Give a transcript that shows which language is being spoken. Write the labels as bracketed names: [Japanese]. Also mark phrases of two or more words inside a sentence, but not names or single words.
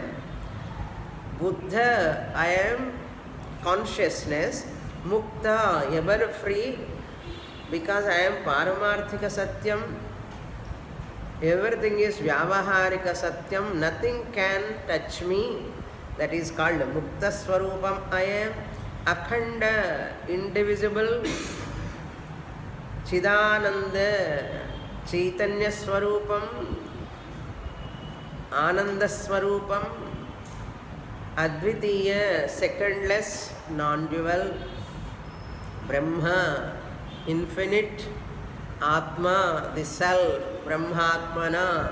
[English] Buddha, I am consciousness. Mukta, ever free, because I am [Sanskrit] पारमार्थिक सत्यम्. [English] Everything is [Sanskrit] व्यावहारिक सत्यम्, [English] nothing can touch me. That is called [Sanskrit] मुक्त स्वरूपम्. [English] I am [Sanskrit] Akhanda, indivisible, चिदानन्द, चैतन्य स्वरूपम्, आनन्द स्वरूपम्, [English] Advitiya, secondless, non-dual, Brahma, infinite, Atma, the self, Brahmatmana.